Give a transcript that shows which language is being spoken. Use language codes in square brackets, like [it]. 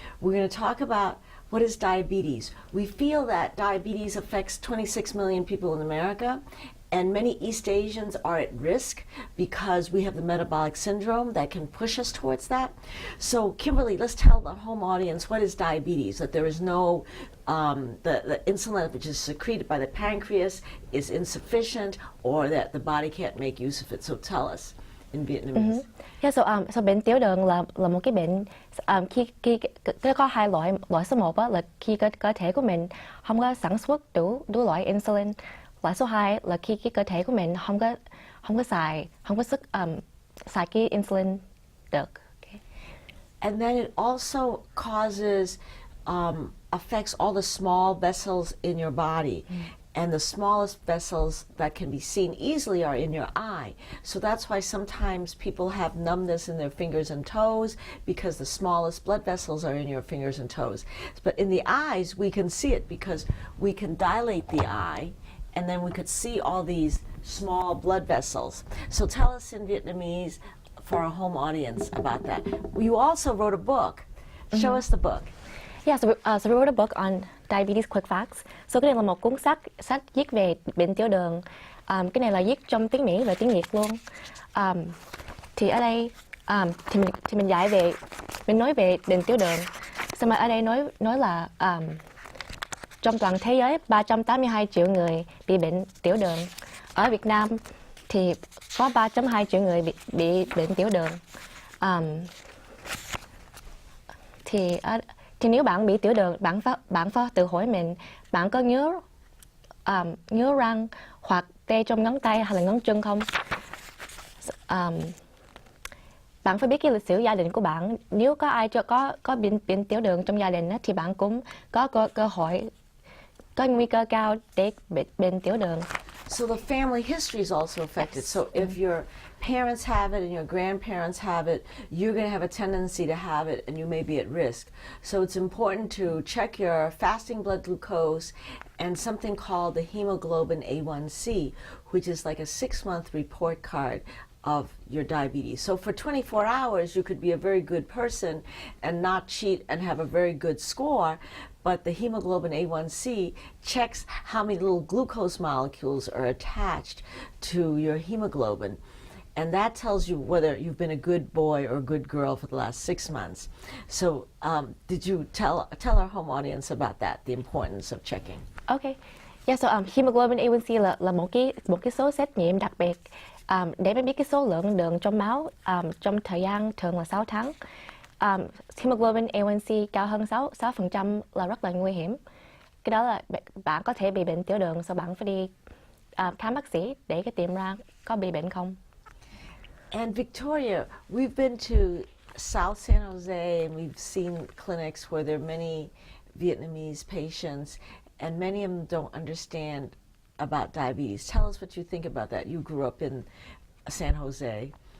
[en] We're going to talk about what is diabetes. We feel that diabetes affects 26 million people in America, and many East Asians are at risk because we have the metabolic syndrome that can push us towards that. So Kimberly, let's tell the home audience what is diabetes, that there is no, the insulin which is secreted by the pancreas is insufficient, or that the body can't make use of it. So tell us in Vietnamese. [vi] Bệnh tiểu đường là một cái bệnh khi có hai loại. Loại số 1 là khi cơ thể của mình không có sản xuất đủ loại insulin. Loại số 2 là khi cái cơ thể của mình không có sức xài cái insulin được. [en] Okay. And then it also causes affects all the small vessels in your body. And the smallest vessels that can be seen easily are in your eye. So that's why sometimes people have numbness in their fingers and toes, because the smallest blood vessels are in your fingers and toes. But in the eyes, we can see it because we can dilate the eye, and then we could see all these small blood vessels. So tell us in Vietnamese for our home audience about that. You also wrote a book. Show us the book. Yeah, so we wrote a book on diabetes quick facts. [vi] So cái này là một cuốn sách viết về bệnh tiểu đường. Cái này là viết trong tiếng Mỹ và tiếng Việt luôn. Thì ở đây thì mình nói về bệnh tiểu đường. Xong rồi ở đây nói là trong toàn thế giới 382 triệu người bị bệnh tiểu đường. Ở Việt Nam thì có 3.2 triệu người bị bệnh tiểu đường. Thì nếu bạn bị tiểu đường, bạn phải tự hỏi mình, bạn có ngứa răng hoặc tê trong ngón tay hay là ngón chân không? Bạn phải biết cái lịch sử gia đình của bạn. Nếu có ai có bệnh tiểu đường trong gia đình thì bạn cũng có cơ hội, có nguy cơ cao để bệnh tiểu đường. [en] So the family history is also affected. So if your parents have it and your grandparents have it, you're going to have a tendency to have it, and you may be at risk. So it's important to check your fasting blood glucose and something called the hemoglobin A1C, which is like a 6-month report card of your diabetes. So for 24 hours, you could be a very good person and not cheat and have a very good score, but the hemoglobin A1C checks how many little glucose molecules are attached to your hemoglobin. And that tells you whether you've been a good boy or a good girl for the last 6 months. So did you tell our home audience about that, the importance of checking? Okay. [vi] Yeah, so hemoglobin A1C là một cái số xét nghiệm đặc biệt để biết cái số lượng đường trong máu trong thời gian thường là 6 tháng. Hemoglobin A1C cao hơn 6% là rất là nguy hiểm. Cái đó là bạn có thể bị bệnh tiểu đường, so bạn phải đi khám bác sĩ để tìm ra có bị bệnh không. [en] And Victoria, we've been to South San Jose, and we've seen clinics where there are many Vietnamese patients, and many of them don't understand about diabetes. Tell us what you think about that. You grew up in San Jose.